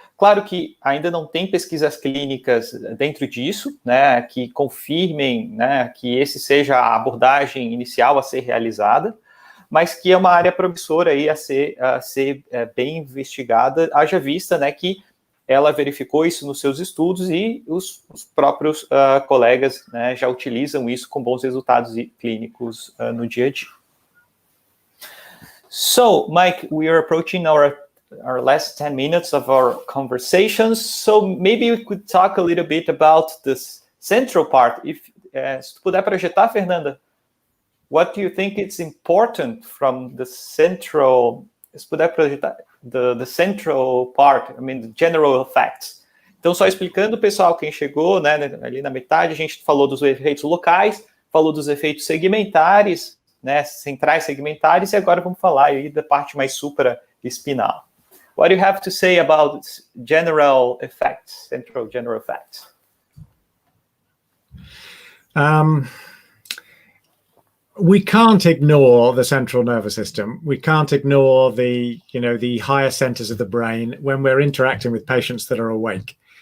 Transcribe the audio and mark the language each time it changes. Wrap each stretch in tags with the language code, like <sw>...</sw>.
<pt>Claro que ainda não tem pesquisas clínicas dentro disso, né, que confirmem, né, que esse seja a abordagem inicial a ser realizada, mas que é uma área promissora aí a ser bem investigada, haja vista, né, que ela verificou isso nos seus estudos e os próprios colegas, né, já utilizam isso com bons resultados clínicos no dia a dia.</pt> <en>So, Mike, we are approaching our last 10 minutes of our conversations. So maybe we could talk a little bit about this central part.</en> <pt>Se tu puder projetar,</pt> <en>Fernanda, what do you think is important from the central?</en> <pt>Se puder projetar</pt> <en>the central part, I mean, the general effects.</en> <pt>Então, só explicando, pessoal, quem chegou, né, ali na metade, a gente falou dos efeitos locais, falou dos efeitos segmentares, né, centrais segmentares, e agora vamos falar aí da parte mais supraespinal.</pt> <en>What do you have to say about general effects, central general effects? We can't ignore the central nervous system. We can't ignore the higher centers of the brain when we're interacting with patients that are awake.</en>